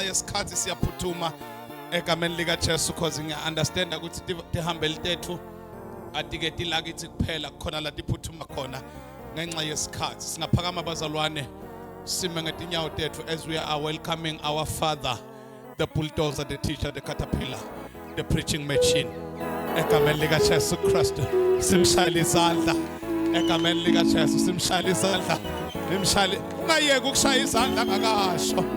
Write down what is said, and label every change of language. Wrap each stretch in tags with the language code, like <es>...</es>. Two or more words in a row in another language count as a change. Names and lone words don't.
<ss>yesikhathi siyaphuthuma egameni lika Jesu because ngiya understand ukuthi tihambe litethu atiketi lakithi kuphela khona la tiphuthuma khona ngenxa yesikhathi singaphakama bazalwane sime ngetinyawo tethu</ss> <en>as we are welcoming our father, the bulldozer, the teacher, the caterpillar, the preaching machine.</en> <zu>Egameni lika Jesu Kristu simshayile izandla egameni lika Jesu simshayile izandla nimshayile ungayeke ukushaya izandla ngakasho.</zu>